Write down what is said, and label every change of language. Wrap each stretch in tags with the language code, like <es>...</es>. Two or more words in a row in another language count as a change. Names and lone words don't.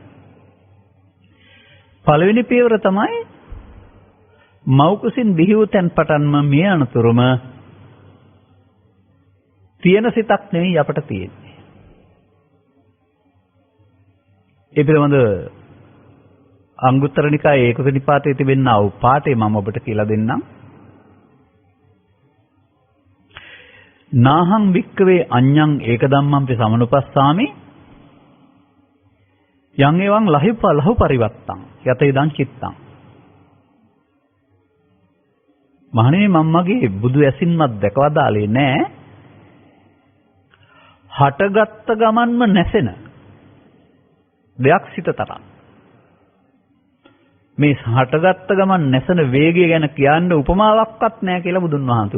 <si>පළවෙනි පියවර තමයි මෞකසින් බිහි වූ තැන් පටන්ම මේ අනතුරුම තියෙන සිතක් නෙවෙයි අපට තියෙන්නේ. ඒ පිළිබඳ අංගුත්තර නිකායේ ඒකක නිපාතයේ තිබෙනා වූ පාඩේ මම ඔබට කියලා දෙන්නම්.</si> <pi>නාහං වික්කවේ අඤ්ඤං ඒක ධම්මං සමනුපස්සාමි යං එවං ලහු පරිවත්තං යත ඉදං චිත්තං.</pi> <si>මහණෙනි මම මගේ බුදු ඇසින්වත් දැකවදාලේ නෑ හටගත්ත ගමන්ම නැසෙන දෙයක් සිත තරම්. මේ හටගත්ත ගමන් නැසෙන වේගය ගැන කියන්න උපමාවක්වත් නෑ කියලා බුදුන් වහන්සේ.</si>